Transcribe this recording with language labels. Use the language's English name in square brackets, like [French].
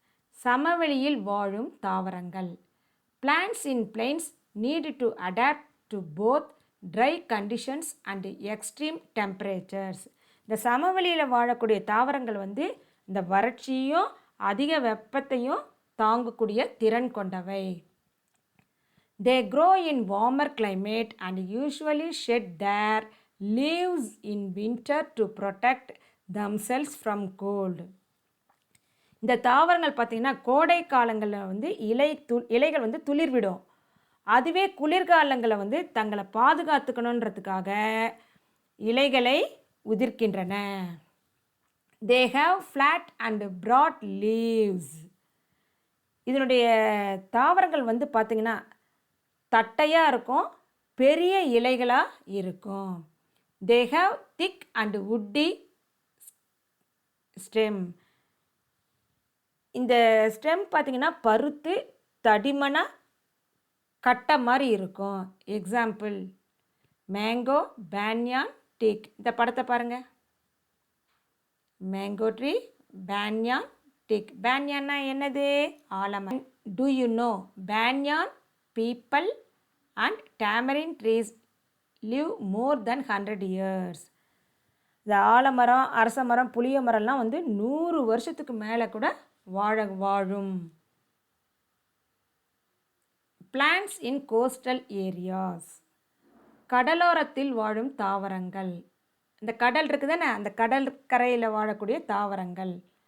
[Tamil] சமவெளியில் வாழும் தாவரங்கள். [English] Plants in plains need to adapt to both dry conditions and extreme temperatures. [Tamil] இந்த சமவெளியில் வாழக்கூடிய தாவரங்கள் வந்து இந்த வறட்சியும் அதிக வெப்பத்தையும் தாங்கக்கூடிய திறன் கொண்டவை. [English] They grow in warmer climate and usually shed their leaves in winter to protect themselves from cold. [Tamil] இந்த தாவரங்கள் பார்த்திங்கன்னா கோடை காலங்களில் வந்து இலைகள் வந்து துளிர்விடும். அதுவே குளிர்காலங்களில் வந்து தங்களை பாதுகாத்துக்கணுன்றதுக்காக இலைகளை உதிர்க்கின்றன. [English] They have flat and broad leaves. [Tamil] இதனுடைய தாவரங்கள் வந்து பார்த்திங்கன்னா தட்டையாக இருக்கும், பெரிய இலைகளாக இருக்கும். [English] They have thick and woody stem. [Tamil] இந்த ஸ்டெம் பார்த்திங்கன்னா பருத்து தடிமனாக கட்டை மாதிரி இருக்கும். [English] Example mango, banyan, teak. [Tamil] இந்த படத்தை பாருங்கள். [English] Mango tree, banyan, teak. [Tamil] பேன்யான்னா என்னது? ஆலமரம். [English] Do you know banyan, people and tamarind trees live more than 100 years? [Tamil] இந்த ஆலமரம், அரச மரம், புளிய மரம்லாம் வந்து 100 வருஷத்துக்கு மேலே கூட வாழும். [English] Plants in coastal areas. [Tamil] கடலோரத்தில் வாழும் தாவரங்கள். இந்த கடல் இருக்குது தானே, அந்த கடல் கரையில் வாழக்கூடிய தாவரங்கள்.